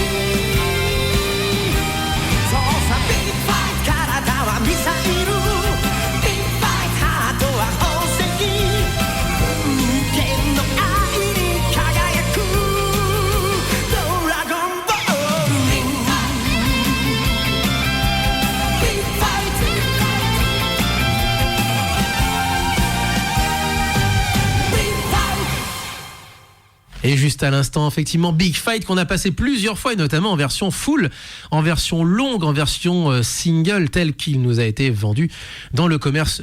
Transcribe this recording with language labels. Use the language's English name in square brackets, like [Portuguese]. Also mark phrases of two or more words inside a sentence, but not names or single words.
[Japanese] そうさビッグファイ体はミサイルビッグファイハートは宝石無限の愛に輝くドラゴンボールビッグファイ [French] Et juste à l'instant, effectivement, Big Fight qu'on a passé plusieurs fois, et notamment en version full, en version longue, en version single, tel qu'il nous a été vendu dans le commerce.